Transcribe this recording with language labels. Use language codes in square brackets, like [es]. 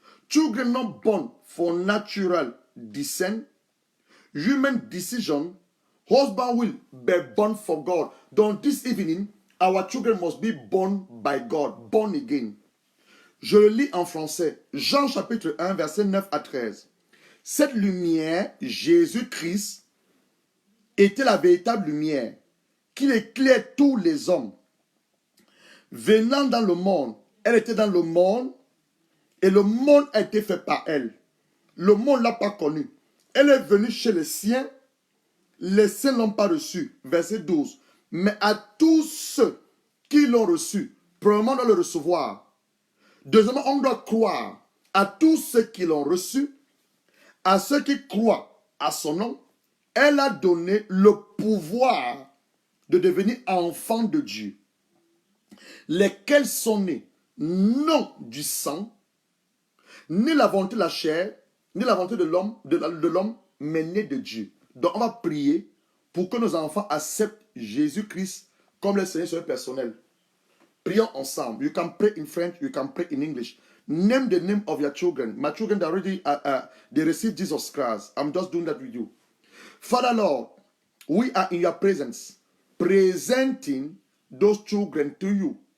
[en] Children not born for natural descent, human decision. Husband will be born for God. Donc this evening, our children must be born by God, born again. [fr] Je le lis en français. Jean chapitre 1, verset 9 à 13. Cette lumière, Jésus-Christ, était la véritable lumière qui éclaire tous les hommes. Venant dans le monde, elle était dans le monde et le monde a été fait par elle. Le monde ne l'a pas connue. Elle est venue chez les siens ne l'ont pas reçu. Verset 12. Mais à tous ceux qui l'ont reçu, premièrement, on doit le recevoir. Deuxièmement, on doit croire à tous ceux qui l'ont reçu, à ceux qui croient à son nom. Elle a donné le pouvoir de devenir enfants de Dieu, lesquels sont nés non du sang, ni la volonté de la chair, ni la volonté de l'homme, mais née de Dieu. Donc on va prier pour que nos enfants acceptent Jésus-Christ comme le Seigneur personnel. Prions ensemble. [en] You can pray in French, you can pray in English. Name the name of your children. My children already they received Jesus Christ. I'm just doing that with you. Father Lord, we are in your presence, presenting those children to you.